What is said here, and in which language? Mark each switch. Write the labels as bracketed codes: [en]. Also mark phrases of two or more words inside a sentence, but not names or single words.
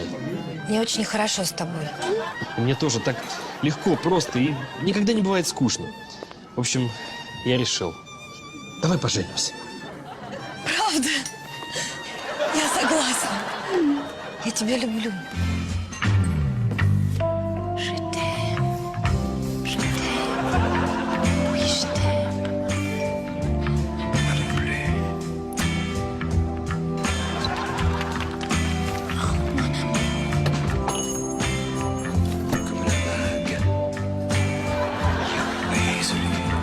[ru] Мне очень хорошо с тобой. Мне тоже так легко, просто, и никогда не бывает скучно. В общем, я решил. Давай поженимся. Правда? Я согласна. Я тебя люблю. [fr] Je t'aime. Je t'aime. Oui, je t'aime. Comme la vague, résolu.